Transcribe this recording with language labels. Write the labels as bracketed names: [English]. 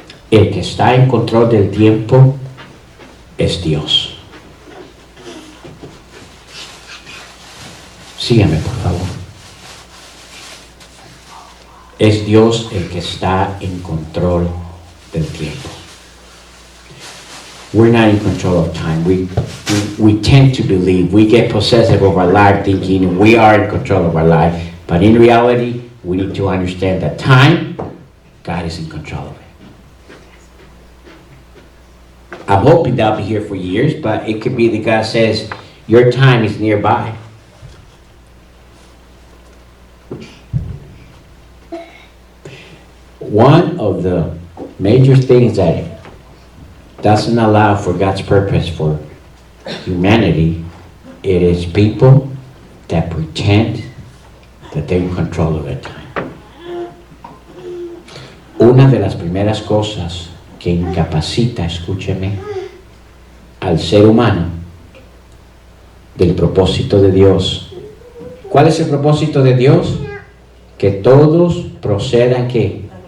[Spanish] El que está en control del tiempo es Dios. Sígame, por favor. Es Dios el que está en control del tiempo. [English] We're not in control of time. We tend to believe, we get possessive of our life thinking we are in control of our life. But in reality, we need to understand that time, God is in control of it. I'm hoping that I'll be here for years, but it could be that God says, your time is nearby. One of the major things that doesn't allow for God's purpose for humanity, it is people that pretend that they're in control of their time. [Spanish] Una de las primeras cosas que incapacita, escúcheme, al ser humano del propósito de Dios. ¿Cuál es el propósito de Dios? Que todos procedan ¿qué?